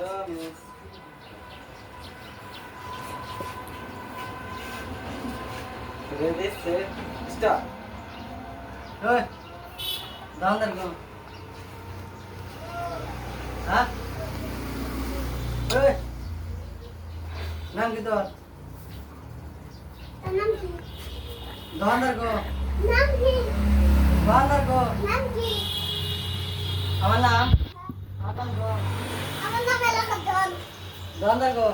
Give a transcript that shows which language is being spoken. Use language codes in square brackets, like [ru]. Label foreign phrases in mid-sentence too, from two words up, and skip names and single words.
[en] Ready, set, start. [vi] Rồi, đón tên con. Hả? Ơi, [bn] নাম কি তোর? নাম কি? দোকানদার গো। নাম কি? দোকানদার গো। নাম কি? আমার নাম আতান গো। আমার নাম এলাকা জন। দোকানদার গো।